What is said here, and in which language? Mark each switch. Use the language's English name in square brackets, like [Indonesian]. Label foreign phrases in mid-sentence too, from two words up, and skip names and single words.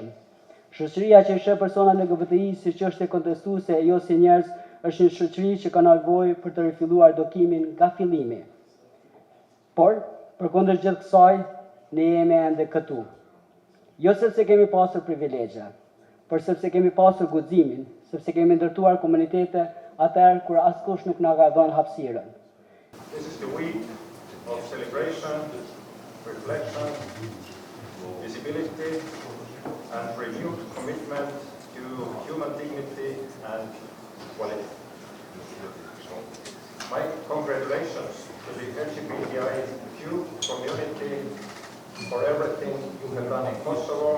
[Albanian] Shoqëria që i sheh persona LGBTI si çështje kontestuese e jo si njerëz është një shoqëri që ka nevojë për të rifilluar dokimin nga fillimi. Por, përkundër gjithë kësaj, ne jemi ende këtu. Jo sepse kemi pasur privilegje, por sepse kemi pasur guximin, sepse kemi ndërtuar komunitete atëherë kur askush nuk na ka dhënë hapësirën. [English] This is the week of celebration, reflection, visibility, and renewed commitment to human dignity and equality. My congratulations to the LGBTIQ community for everything you have done in Kosovo.